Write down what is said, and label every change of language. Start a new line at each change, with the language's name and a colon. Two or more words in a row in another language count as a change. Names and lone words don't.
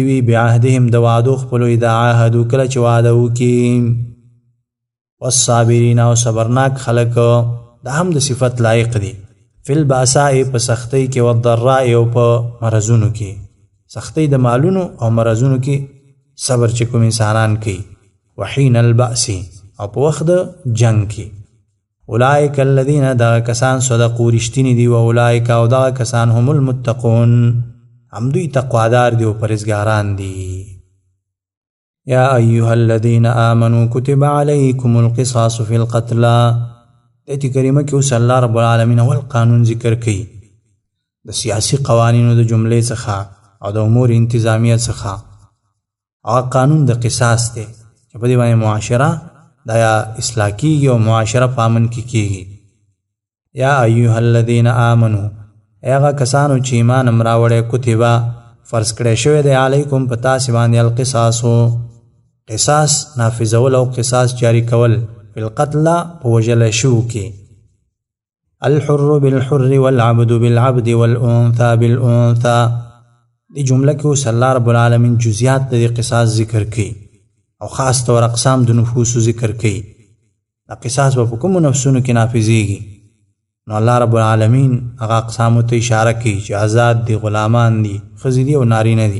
Arabic: وي بعهدهم
Pashto: د وعدو خپلو
Arabic: اذا عاهدو
Pashto: کله چې وعده وکړي، والصابرین او صبرناک خلک دا هم د صفت لایق دي،
Arabic: فی الباساء
Pashto: په سختۍ کې، والضراء او په مرضونو کې، سختۍ د مالونو او مرضونو کې صبر چې کوم انسانان کوي،
Arabic: وحین البأس
Pashto: او په وخت د جنگ کې.
Arabic: اولئک الذین
Pashto: دا کسان صدقوا رښتیني دي،
Arabic: و اولئک
Pashto: او دا کسان
Arabic: هم المتقون
Pashto: هم دوی تقوادار دي او پرهیزګاران دي.
Arabic: یا ایها الذین آمنوا کتب علیکم القصاص فی القتلى.
Pashto: ایت کریمه کې اوس الله رب العالمین اول قانون ذکر کوي د سیاسی قوانینو د جملې څخه او د امور انتظامیه څخه. هغه قانون د قصاص دی چې په دې باندې معاشره دا اصلاح کیږي او معاشره په امن کې کیږي.
Arabic: یا ایها الذین آمنوا
Pashto: هغه کسانو چې ایمان راوړی، کتبه فرض کړی شوی دی، علیکم په تاسې باندې القصاص قصاص نافذول او قصاص جاری کول،
Arabic: فی القتل
Pashto: په وژل شو کې،
Arabic: الحر بالحر والعبد بالعبد والانثى بالانثى.
Pashto: دی جمله کې اوس الله رب العالمین جزئیات د قصاص ذکر کوي او خاص طور اقسام د نفوسو ذکر کوي. دا قصاص په کومو نفسونو کې نافذیږي؟ نو الله رب العالمین هغه اقسامو ته اشاره کوي چې آزاد دي، غلامان دي، ښځې دي او نارینه دي.